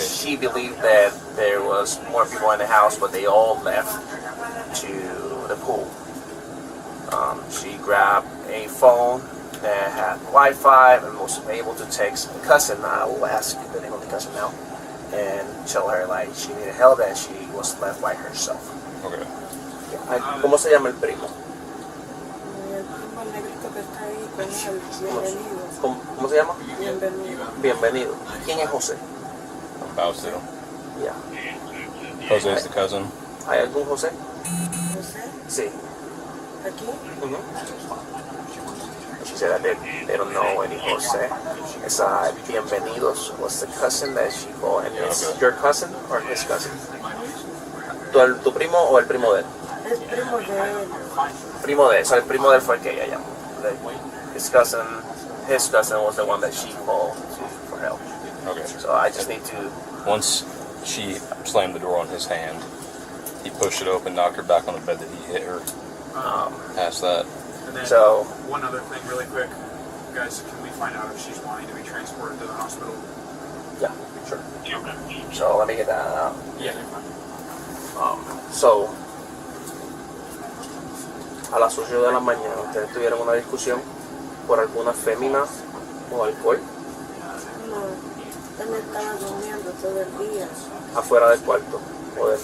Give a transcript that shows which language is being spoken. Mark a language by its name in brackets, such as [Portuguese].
[English] she believed that there was more people in the house, but they all left to the pool. She grabbed a phone that had Wi-Fi and was able to text the cousin. I will ask the name of the cousin now and tell her like she needed help and she was left by herself. Okay. [Spanish] ¿Cómo se llama el primo? El primo negrito que está ahí con él, bienvenido. ¿Cómo se llama? Bienvenido. Bienvenido. ¿Quién es José? Bausdale. Ya. [English] Jose is the cousin. [Spanish] ¿Hay algún José? José, Sí. aquí. [English] She said that they don't know any Jose. It's Bienvenidos was the cousin that she called, and it's your cousin or his cousin? [Spanish] ¿Tu primo o el primo de él? Es primo de él. Primo de él, so el primo de él fue el que ella llamó. [English] His cousin was the one that she called for help. Okay. So I just need to. Once she slammed the door on his hand, he pushed it open, knocked her back on the bed that he hit her. Past that. And then So- one other thing really quick. Guys, can we find out if she's wanting to be transported to the hospital? Yeah, sure. So let me get that out. Yeah. [Spanish] So, a las 8 de la mañana, ¿ustedes tuvieron una discusión por alguna fémina o alcohol No, él estaba durmiendo todo el día. afuera del cuarto o dentro